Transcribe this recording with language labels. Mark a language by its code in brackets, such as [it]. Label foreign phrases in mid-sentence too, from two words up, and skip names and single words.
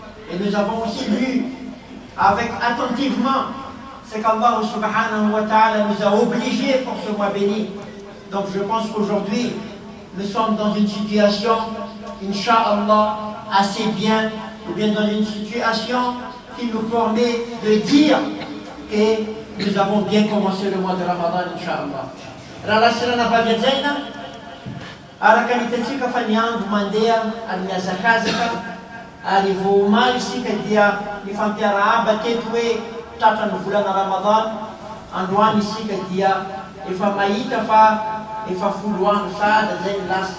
[fr] Et nous avons aussi lu avec attentivement ce qu' [ar] Allah subhanahu wa ta'ala [fr] nous a obligés pour ce mois béni. Donc je pense qu'aujourd'hui, nous sommes dans une situation, [ar] Inch'Allah, [fr] assez bien, ou bien dans une situation qui nous permet de dire que nous avons bien commencé le mois de Ramadan, [ar] Inch'Allah. [mg] Ralasira na bavyajaina, araka nitatsika fa niandro mandeha amin'ny hazakazaka, ary vao omaly isika dia nifampiarahaba teto hoe tratra ny volana Ramadan, androany isika dia efa mahita fa efa 10 andro sada zay ny lasa.